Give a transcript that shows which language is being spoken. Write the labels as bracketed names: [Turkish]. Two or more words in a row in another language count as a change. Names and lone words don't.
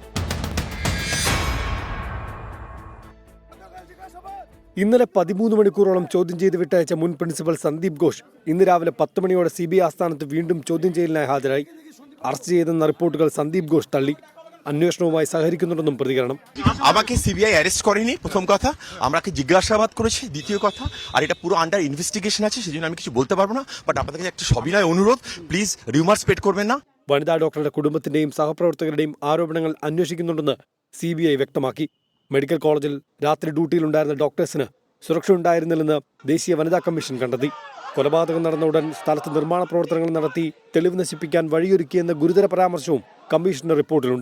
[Malayalam] ഇന്നലെ 13 മണിക്കൂറോളം ചോദ്യം ചെയ്ത് വിട്ടയച്ച മുൻ പ്രിൻസിപ്പൽ സന്ദീപ് ഘോഷ് ഇന്ന് രാവിലെ 10 മണിയോടെ CBI ആസ്ഥാനത്ത് വീണ്ടും ചോദ്യം ചെയ്യലിനായി ഹാജരായി. അറസ്റ്റ് ചെയ്തെന്ന റിപ്പോർട്ടുകൾ സന്ദീപ് ഘോഷ് തള്ളി. അന്വേഷണവുമായി সহകരിക്കുന്നുണ്ടെന്നും പ്രതികരണം. [Bangla] আমাকে সিবিআই অ্যারেস্ট করেনি, প্রথম কথা। আমাকে জিজ্ঞাসাবাদ করেছে, দ্বিতীয় কথা। আর এটা পুরো [English] under investigation [Bangla] আছে, সেজন্য আমি কিছু বলতে পারবো না। বাট আপনাদের কাছে একটা সবিনয় অনুরোধ, [English] please rumour spread [Bangla] করবেন না. [Malayalam] വനിതാ ഡോക്ടറുടെ കുടുംബത്തിന്റെയും സഹപ്രവർത്തകരുടെയും ആരോപണങ്ങൾ അന്വേഷിക്കുന്നുണ്ടെന്ന് CBI വ്യക്തമാക്കി. മെഡിക്കൽ കോളേജിൽ രാത്രി ഡ്യൂട്ടിയിലുണ്ടായിരുന്ന ഡോക്ടേഴ്സിന് സുരക്ഷ ഉണ്ടായിരുന്നില്ലെന്ന് ദേശീയ വനിതാ കമ്മീഷൻ കണ്ടെത്തി. കൊലപാതകം നടന്ന ഉടൻ സ്ഥലത്ത് നിർമ്മാണ പ്രവർത്തനങ്ങൾ നടത്തി തെളിവ് നശിപ്പിക്കാൻ വഴിയൊരുക്കിയെന്ന ഗുരുതര പരാമർശവും കമ്മീഷന്റെ റിപ്പോർട്ടിലുണ്ട്.